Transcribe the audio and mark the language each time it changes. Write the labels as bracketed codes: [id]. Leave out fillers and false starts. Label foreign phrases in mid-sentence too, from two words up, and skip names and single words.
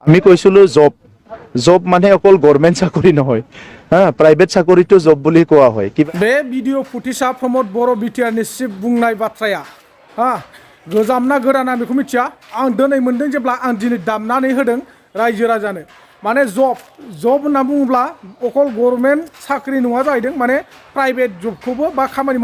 [as] আমি কৈছিলো জব জব মানে অকল গভৰ্ণমেণ্ট চাকৰি নহয় হা প্ৰাইভেট চাকৰিটো জব বুলি কোৱা হয় কিবা [brx] बे भिडिअ फुटिसा प्रमद बर' बिटिआरनि चिफ बुंनाय बाथ्राया हा गोजामना गोदाना बेखौ मिथिया आं दिनै मोनदों जेब्ला आं दिनै दामनानै होदों रायजो राजानो माने जब होनना बुङोब्ला अकल गभर्नमेन्ट साख्रि नङा जाहैदों माने प्राइभेट जबखौबो बा खामानि